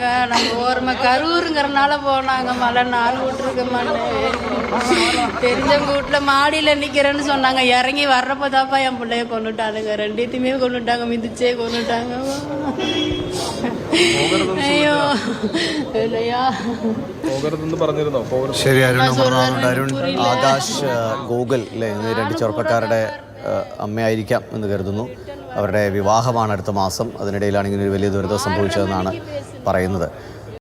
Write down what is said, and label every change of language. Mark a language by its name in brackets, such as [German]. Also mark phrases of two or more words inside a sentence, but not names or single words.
[Tamil] நம்ம ஓரமா கரூருங்கிறனால போனாங்க. மழை 4 விட்டுருக்க மாட்டேன். தெரிஞ்சவங்க வீட்டுல மாடியில நிக்கிறேன்னு சொன்னாங்க. இறங்கி வர்றப்பதாப்பா என் பிள்ளைய கொண்டுட்டானுங்க. 2த்தையுமே கொண்டுட்டாங்க. மிதிச்சே கொண்டுட்டாங்க. ஐயோ இல்லையா. [Malayalam] ശരി, അരുൺ ആകാശ് ഗോകുൽ അല്ലേ, 2 ചെറുപ്പക്കാരുടെ അമ്മയായിരിക്കാം എന്ന് കരുതുന്നു. അവരുടെ വിവാഹമാണ് അടുത്ത മാസം. അതിനിടയിലാണ് ഇങ്ങനെ ഒരു വലിയ ദുരിതം സംഭവിച്ചതെന്നാണ് പറയുന്നത്.